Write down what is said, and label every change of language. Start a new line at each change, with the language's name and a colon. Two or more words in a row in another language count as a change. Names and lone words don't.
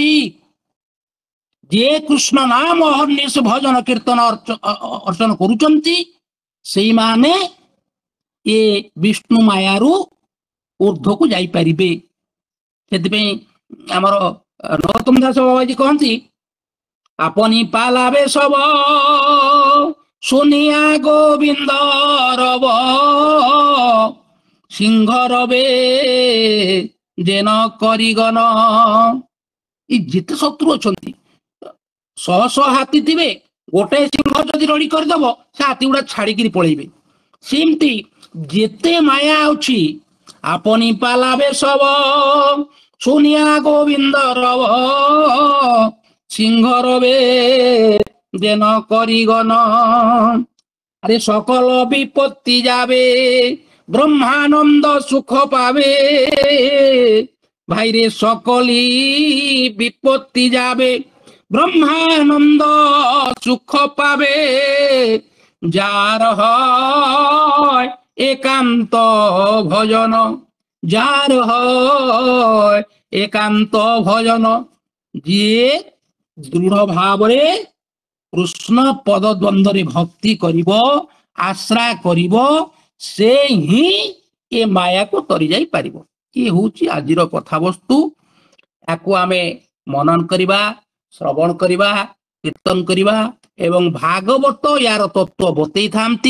Odia: ଯିଏ କୃଷ୍ଣ ନାମ ଅହର୍ନିଶ ଭଜନ କୀର୍ତ୍ତନ ଅର୍ଚ୍ଚନ କରୁଛନ୍ତି, ସେଇମାନେ ଏ ବିଷ୍ଣୁ ମାୟାରୁ ଊର୍ଦ୍ଧ୍ୱକୁ ଯାଇପାରିବେ। ସେଥିପାଇଁ ଆମର ନରୋତ୍ତମ ଦାସ ବାବାଜୀ କହନ୍ତି,
Bangla: আপনি পালাবে সব শুনিয়া গোবিন্দ রব, সিংহ রবে যেন করিগণ।
Odia: ଏଇ ଯେତେ ଶତ୍ରୁ ଅଛନ୍ତି, ଶହ ଶହ ହାତୀ ଥିବେ, ଗୋଟାଏ ସିଂହ ଯଦି ରଡ଼ି କରିଦବ, ସେ ହାତୀ ଗୁଡା ଛାଡିକିରି ପଳେଇବେ। ସେମିତି ଯେତେ ମାୟା ଅଛି,
Bangla: আপনি পালাবে সব শুনিয়া গোবিন্দ রব, সিংহ রবে যেন করিগণ। আরে সকল বিপত্তি যাবে, ব্রহ্মানন্দ সুখ পাবে। ভাইরে সকলই বিপত্তি যাবে, ব্রহ্মানন্দ সুখ পাবে। যার হয় একান্ত ভজন, যার হয় একান্ত ভজন।
Odia: ଯିଏ ଦୃଢ ଭାବରେ କୃଷ୍ଣ ପଦ ଦ୍ୱନ୍ଦ୍ୱରେ ଭକ୍ତି କରିବ, ଆଶ୍ରା କରିବ, ସେ ହିଁ ଏ ମାୟାକୁ ତରି ଯାଇପାରିବ। ଇଏ ହଉଛି ଆଜିର କଥାବସ୍ତୁ। ୟାକୁ ଆମେ ମନନ କରିବା, ଶ୍ରବଣ କରିବା କୀର୍ତ୍ତନ କରିବା ଏବଂ ଭାଗବତ ୟାର ତତ୍ତ୍ୱ ବତେଇ ଥାନ୍ତି।